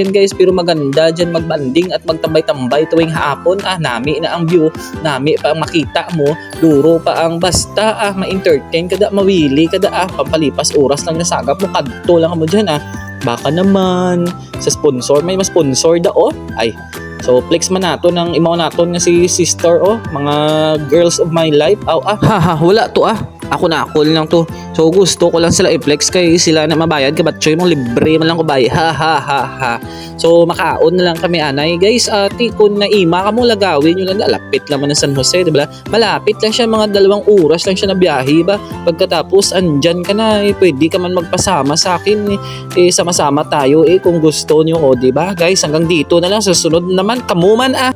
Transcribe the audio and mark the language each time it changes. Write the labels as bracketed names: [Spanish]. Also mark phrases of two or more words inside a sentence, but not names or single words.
[Hiligaynon] yan guys [Filipino] pero maganda dyan magbanding at magtambay-tambay tuwing hapon [Hiligaynon] nami na ang view nami pa ang makita mo duro pa ang basta ma-entertain kada mawili kada pampalipas oras lang nasagap mo kadto lang mo dyan baka naman sa sponsor may mas sponsor ay so flex man nato ng imaw naton nga si sister mga [English] girls of my life [Hiligaynon] wala to ako na call lang to so gusto ko lang sila i-flex kay sila na mabayad ka batchoy mong libre man lang ko bay [Filipino] so [Hiligaynon] makaon na lang kami anay [Filipino] guys kung naima ka mo lagawin nyo lang lapit naman ng San Jose diba malapit lang siya mga 2 oras lang siya na biyahe ba pagkatapos andyan ka na pwede ka man magpasama sa akin sama-sama tayo kung gusto nyo diba guys hanggang dito na lang [Hiligaynon] sa sunod naman kamuman